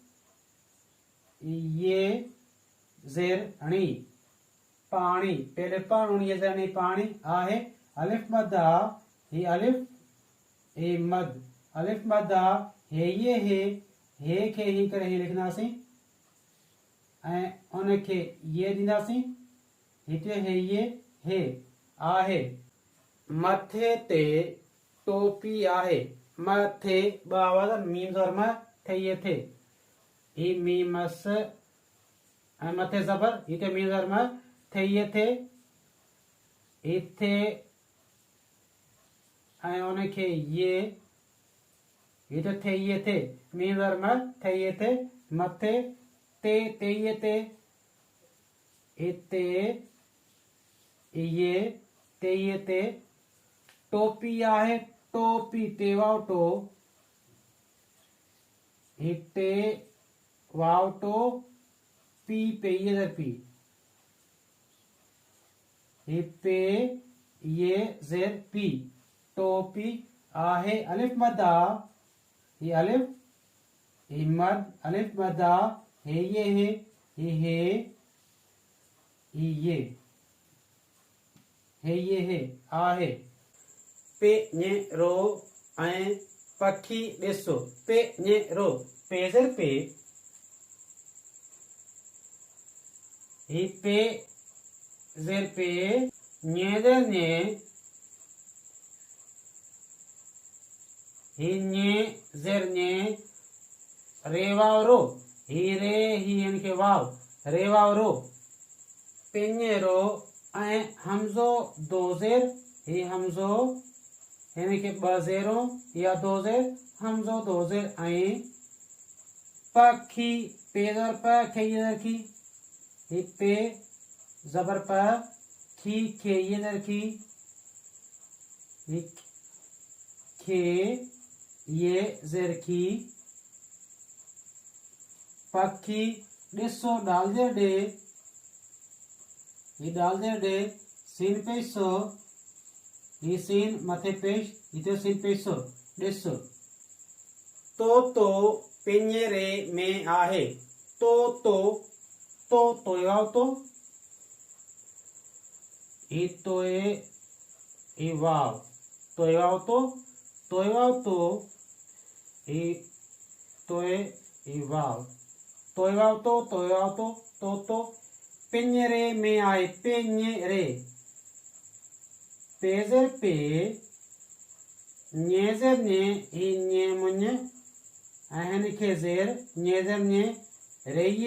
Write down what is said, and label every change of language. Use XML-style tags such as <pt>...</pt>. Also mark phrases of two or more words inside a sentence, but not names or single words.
<sd>ये जेर णी पानी पे अलिफ पा ऋणीय सरणी पानी आहे अलिफ मद आ ही अलिफ हे मद अलिफ मद आ हे खे ही करे ही लिखंदासीं ऐं उन खे ये ॾींदासीं हिते हे आहे मथे ते टोपी आहे मथे ॿ आवाज़ मीम ज़बर म थे ये थे ही मीमस ऐं मथे ज़बर हिते मीम ज़बर म थे ये थे हिते ऐं उन खे ये हिते थे ये थे मीम ज़बर म थे ये थे मथे ते ये थे हिते ये ते टोपी आहे टोपी टे वाव टो हिते वाव टो पी पे ये ज़र पी पे ये ज़ेर पी टोपी आहे अलिफ मदा ये अलिफ ही मद अलिफ मदा हे ये आहे पे ने रो ऐं पखी ॾिसो पे ने रो पे ज़र पे ही पे ज़र पे ने ज़र ने ही ने ज़र ने रे वाव रो ही रे ही इनके वाव रे वाव रो पेने रो ऐं हमज़ो दो ज़ेर ही हमज़ो यानी कि ब ज़ेरों या दो ज़ेर हमज़ो दो ज़ेर ऐं पखी पे ज़बर प खे ये ज़र खी ही पे ज़बर प खी खे ये ज़र खी ही खे ये ज़ेर खी पखी ॾिसो डाल ज़ेर डे ये डाल दे डे सीन पेश सो ये सीन मथे पेश इते सीन पेश सो ॾिसो तो पिंजरे में आहे तो याव तो ई तोए ई वाव तो याव तो ई तोए ई वाव तो याव तो पिंजरे में आए पिंजरे पे ज़र पे नेज़र ने ही ने मुन्य अहन के ज़ेर नेज़र ने रे</sd>